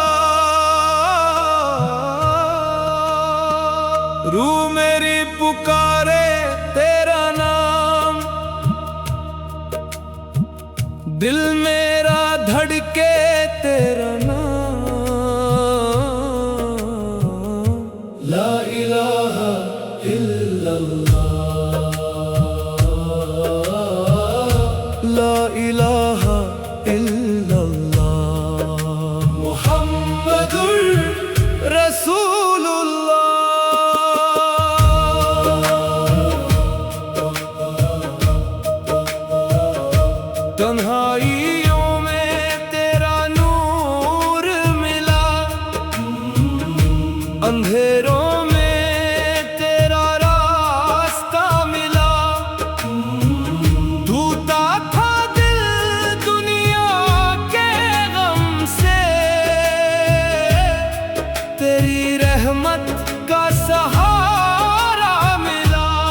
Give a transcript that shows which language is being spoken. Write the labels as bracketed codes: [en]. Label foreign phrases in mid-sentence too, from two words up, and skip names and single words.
[hi] रूह मेरी पुकारे तेरा नाम, दिल मेरा धड़के तेरा नाम। [ar] لا إله إلا الله، لا إله إلا الله، محمد رسول الله. [hi] तन्हाइयों में तेरा नूर मिला, अंधेरों में तेरा रास्ता मिला, धूता था दिल दुनिया के गम से, तेरी रहमत का सहारा मिला।